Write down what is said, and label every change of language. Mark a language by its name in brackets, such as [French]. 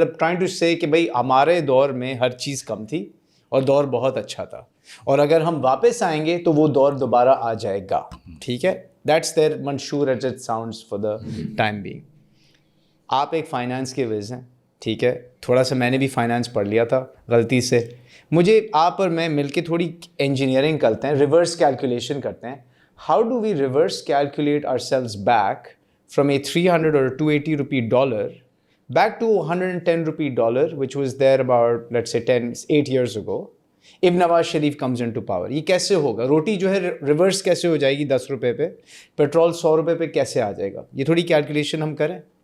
[Urdu] مطلب [English] trying to سے [Urdu] کہ بھائی ہمارے دور میں ہر چیز کم تھی اور دور بہت اچھا تھا, اور اگر ہم واپس آئیں گے تو وہ دور دوبارہ آ جائے گا. ٹھیک ہے, [English] That's their منشور as it sounds for the time being. [Urdu] آپ ایک فائنانس کے وز ہیں, ٹھیک ہے, تھوڑا سا میں نے بھی فائنانس پڑھ لیا تھا غلطی سے. مجھے آپ اور میں مل کے تھوڑی انجینئرنگ کرتے ہیں, ریورس کیلکولیشن کرتے ہیں. [English] How do we reverse calculate ourselves back from a 300 or 280 rupee dollar back to 110 rupee dollar, which was there about, let's say, 8 years ago, if Nawaz Sharif comes into power? [Urdu] یہ کیسے ہوگا؟ روٹی جو ہے reverse کیسے ہو جائے گی 10 روپے پہ, پیٹرول 100 روپے پہ کیسے آ جائے گا؟ یہ تھوڑی کیلکولیشن ہم کریں.